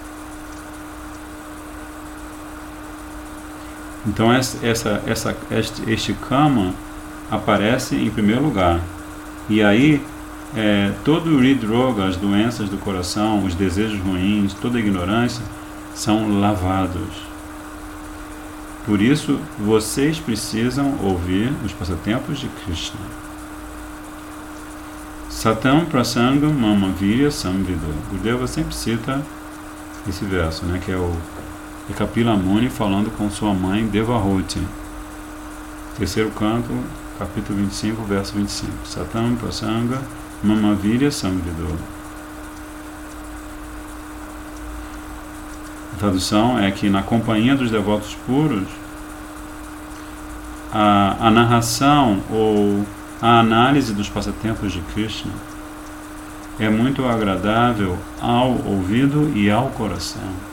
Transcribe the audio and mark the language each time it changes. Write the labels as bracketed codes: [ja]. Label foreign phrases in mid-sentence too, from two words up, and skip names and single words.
[pt] Então este Kama aparece em primeiro lugar. E aí todo o Hridroga, as doenças do coração, os desejos ruins, toda a ignorância são lavados. Por isso, vocês precisam ouvir os passatempos de Krishna. [sa] Satam prasangam mama virya samvido. [pt] Gurudeva sempre cita esse verso, né, que é o Kapila Muni falando com sua mãe Devahuti. Terceiro canto, capítulo 25, verso 25. [sa] Satam prasanga mama virya samvido. [pt] A tradução é que na companhia dos devotos puros, a narração ou a análise dos passatempos de Krishna é muito agradável ao ouvido e ao coração.